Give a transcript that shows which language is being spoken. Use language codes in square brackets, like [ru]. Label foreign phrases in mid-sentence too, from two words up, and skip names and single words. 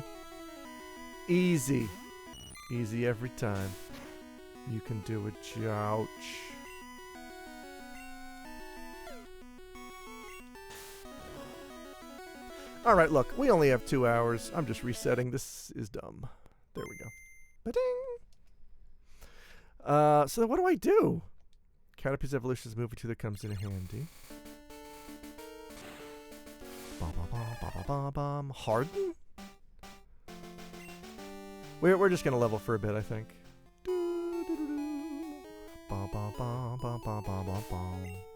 [en] Easy. Easy every time. You can do it, Jouch. Alright, look, we only have 2 hours. I'm just resetting. This is dumb. There we go. Ba-ding! So what do I do? Caterpie's Evolution is a movie too that comes in handy. Ba-ba-ba-ba-ba-ba-bum. Harden? We're just gonna level for a bit, I think. Ba-ba-ba-ba-ba-ba-ba-bum.